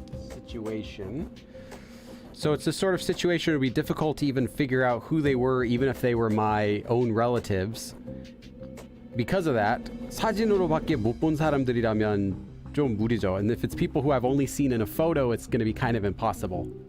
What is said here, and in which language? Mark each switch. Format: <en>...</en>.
<en>Situation. So it's this sort of situation where it would be difficult to even figure out who they were, even if they were my own relatives. Because of that,</en> <ko>사진으로밖에 못 본 사람들이라면 좀 무리죠.</ko> <en>And if it's people who I've only seen in a photo, it's going to be kind of impossible.</en>